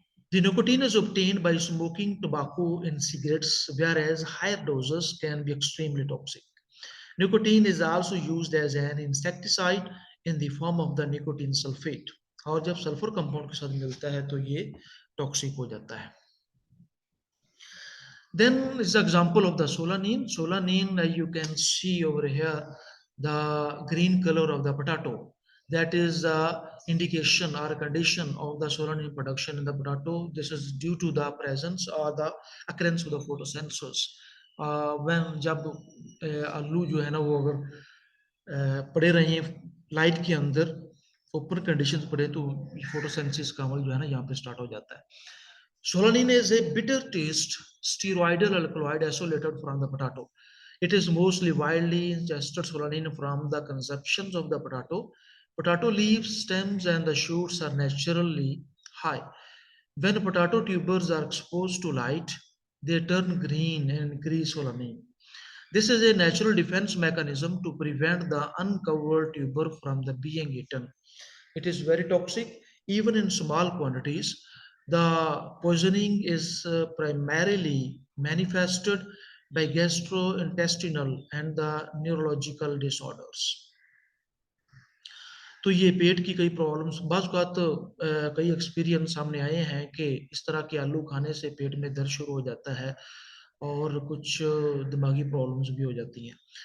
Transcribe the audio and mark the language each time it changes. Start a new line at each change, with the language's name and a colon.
English: The nicotine is obtained by smoking tobacco in cigarettes, whereas higher doses can be extremely toxic. Nicotine is also used as an insecticide in the form of the nicotine sulphate,
Hindi: और जब sulphur compound के साथ मिलता है तो ये toxic हो जाता है।
English: Then is the example of the solanine. Solanine, you can see over here the green color of the potato. That is the indication or condition of the solanine production in the potato. This is due to the presence or the occurrence of the photosynthesis.
Hindi: When जब आलू जो है ना वो अगर पड़े रहे light के अंदर, ओपन कंडीशंस पड़े, तो फोटोसिंथेसिस का अमल जो है ना यहाँ पे स्टार्ट हो जाता है।
English: Solanine is a bitter taste steroidal alkaloid isolated from the potato. It is mostly widely ingested solanine from the conceptions of the potato. Potato leaves, stems, and the shoots are naturally high. When potato tubers are exposed to light, they turn green and increase solanine. This is a natural defense mechanism to prevent the uncovered tuber from the being eaten. It is very toxic, even in small quantities. The poisoning is primarily manifested by gastrointestinal and the neurological disorders.
Hindi: तो ये पेट की कई problems, बाज़ औक़ात कई experience सामने आए हैं कि इस तरह के आलू खाने से पेट में दर्द शुरू हो जाता है और कुछ दिमागी प्रॉब्लम्स भी हो जाती हैं।